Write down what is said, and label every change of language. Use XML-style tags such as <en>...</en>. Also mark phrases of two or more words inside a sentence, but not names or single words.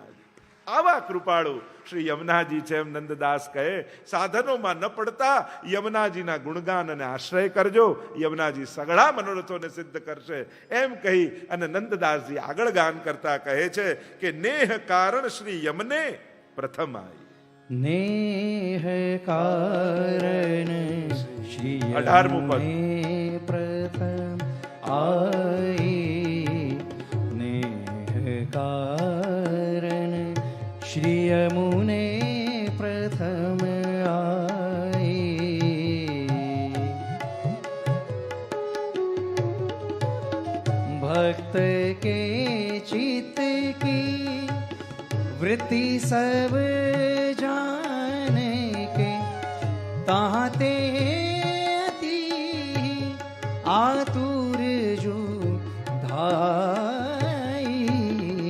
<gu>આવા કૃપાળુ શ્રી યમુનાજી છે. એમ નંદદાસ કહે સાધનોમાં ન પડતા યમુનાજીના ગુણગાન અને આશ્રય કરજો, યમુનાજી સઘળા મનોરથોને સિદ્ધ કરશે. એમ કહી અને નંદદાસજી આગળ ગાન કરતા કહે છે કે</gu> <bra>नेह कारण श्री यमने प्रथम आई. नेह कारण श्री</bra> <gu>18મું પદ.</gu> <bra>यमुने प्रथम आई. नेह कारण श्री यमुने प्रथम आई. भक्त के चित्त की वृत्ति सब जाने के ताते अति आतुर जो धाई.</bra>